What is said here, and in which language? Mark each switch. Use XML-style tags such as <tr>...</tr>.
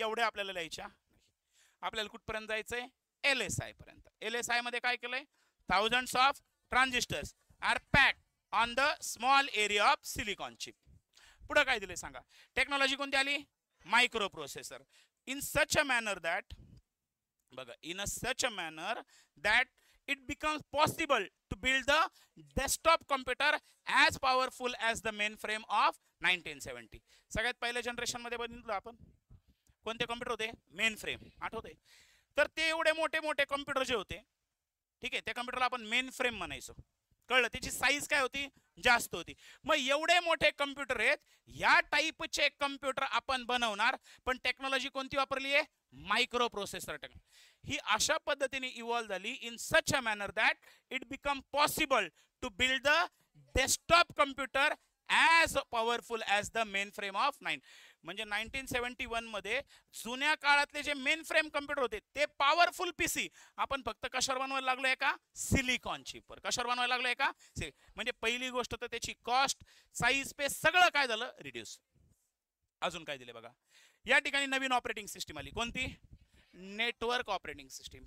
<mr>एवढे आपल्याला लिहायच्या नाही. आपल्याला कुठपर्यंत जायचंय, LSI पर्यंत. LSI मध्ये काय केलंय,</mr> <en>Thousands of transistors are packed on the small area of silicon chip.</en> <mr>पुढे काय दिले सांगा, टेक्नॉलॉजी कोणती आली, micro processor.</mr> <en>in such a manner that,</en> <mr>बघा,</mr> <en>in a such a manner that it becomes possible to build the desktop computer as powerful as the mainframe of 1970.</en> <mr>सगळ्यात पहिल्या generation मध्ये बघितलं आपण कोणते कॉम्प्युटर होते, मेन फ्रेम. आठवते, तर ते एवढे मोठे मोठे कॉम्प्युटर जे होते, ठीक आहे, त्या कॉम्प्युटरला आपण मेन फ्रेम म्हणायचो. कळलं, त्याची साईज काय होती, जास्त होती. मग एवढे मोठे कम्प्युटर आहेत, या टाईपचे कम्प्युटर आपण बनवणार, पण टेक्नॉलॉजी कोणती वापरली आहे, मायक्रो प्रोसेसर टेक्नॉलॉजी. ही अशा पद्धतीने इव्हॉल्व झाली,</mr> <en>In such a manner that it become possible to build the desktop computer as powerful as the mainframe of 9.</en> <mr>म्हणजे 1971 मध्ये जुन्या काळातले जे मेन फ्रेम कम्प्युटर होते ते पॉवरफुल पीसी आपण फक्त कशावर बनवायला लागलोय का, सिलिकॉन चिपवर. कशावर बनवायला लागलोय का, म्हणजे पहिली गोष्ट तर त्याची कॉस्ट, साईज, स्पेस सगळं काय झालं, रिड्यूस. अजून काय दिले बघा, या ठिकाणी नवीन ऑपरेटिंग सिस्टीम आली. कोणती, नेटवर्क ऑपरेटिंग सिस्टीम.</mr>